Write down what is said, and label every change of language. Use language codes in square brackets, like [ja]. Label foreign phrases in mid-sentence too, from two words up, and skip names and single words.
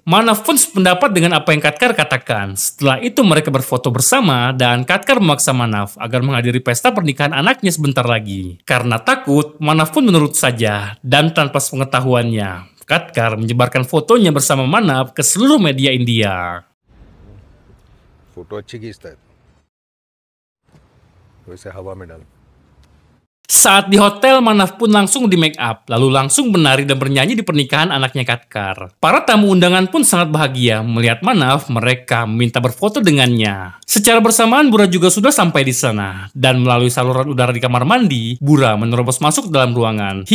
[id] Manaf pun sependapat dengan apa yang Khadkar katakan. Setelah itu mereka berfoto bersama dan Khadkar memaksa Manaf agar menghadiri pesta pernikahan anaknya sebentar lagi. Karena takut, Manaf pun menurut saja dan tanpa pengetahuannya. Khadkar menyebarkan fotonya bersama Manaf ke seluruh media India. [hi] फोटो अच्छी खींचता है तो इसे हवा में डाल. [id] Saat di hotel, Manaf pun langsung di make up, lalu langsung menari dan bernyanyi di pernikahan anaknya Khadkar. Para tamu undangan pun sangat bahagia melihat Manaf, mereka meminta berfoto dengannya. Secara bersamaan, Bura juga sudah sampai di sana. Dan melalui saluran udara di kamar mandi, Bura menerobos masuk ke dalam ruangan.